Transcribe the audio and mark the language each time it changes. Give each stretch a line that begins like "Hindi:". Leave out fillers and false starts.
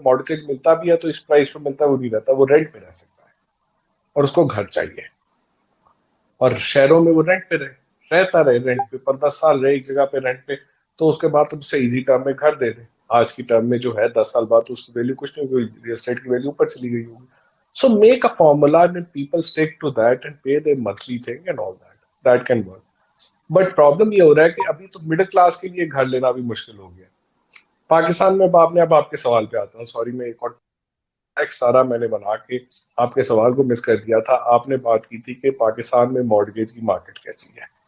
Urdu: Mortgage ملتا بھی ہے تو اس پرائز پہ ملتا ہے, وہ نہیں رہتا, وہ رینٹ پہ رہ سکتا ہے, اور اس کو گھر چاہیے. اور شہروں میں وہ رینٹ پہ رہتا رہے, رینٹ پہ 10 سال رہے ایک جگہ پہ رینٹ پہ, تو اس کے بعد اسے ایزی ٹرم میں گھر دے دیں. آج کی ٹرم میں جو ہے 10 سال بعد اس کی ویلیو کچھ نہیں ہوگی, ریل اسٹیٹ کی ویلیو اوپر چلی گئی ہوگی.
English: So make a formula and people stick to that and pay their monthly thing and all that. That can work. But problem
Urdu: یہ ہو رہا ہے کہ ابھی تو مڈل کلاس کے لیے گھر لینا بھی مشکل ہو گیا. پاکستان میں اب آپ کے سوال پہ آتا ہوں. سوری میں ایک اور سارا میں نے بنا کے آپ کے سوال کو مس کر دیا تھا. آپ نے بات کی تھی کہ پاکستان میں مارگیج کی مارکیٹ کیسی ہے.